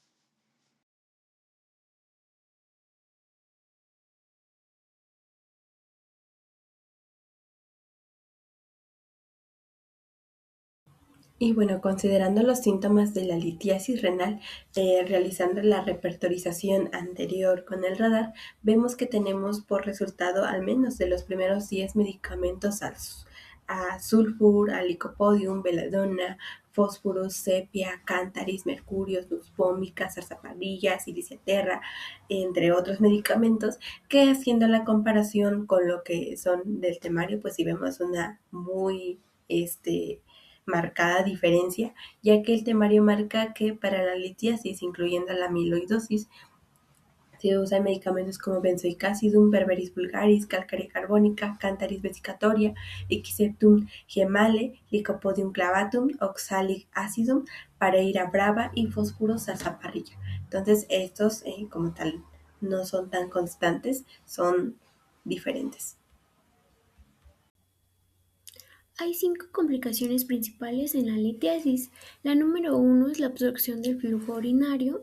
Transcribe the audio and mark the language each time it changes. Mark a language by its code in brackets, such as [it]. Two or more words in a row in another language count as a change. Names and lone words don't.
[es] Y bueno, considerando los síntomas de la litiasis renal, realizando la repertorización anterior con el radar, vemos que tenemos por resultado al menos de los primeros 10 medicamentos a sulfur, a licopodium, beladona, fósforos, sepia, cántaris, mercurio, nusfómica, sarsaparilla, siliciaterra, entre otros medicamentos, que haciendo la comparación con lo que son del temario, pues sí vemos una muy marcada diferencia, ya que el temario marca que para la litiasis, incluyendo la amiloidosis, se usan medicamentos como benzoic berberis vulgaris, calcárea carbónica, cantaris vesicatoria, ixeptum gemale, lycopodium clavatum, oxalic acidum, pareira brava y fósforo sarsaparilla. Entonces, estos como tal no son tan constantes, son diferentes. Hay 5 complicaciones principales en la litiasis. La número 1 es la obstrucción del flujo urinario.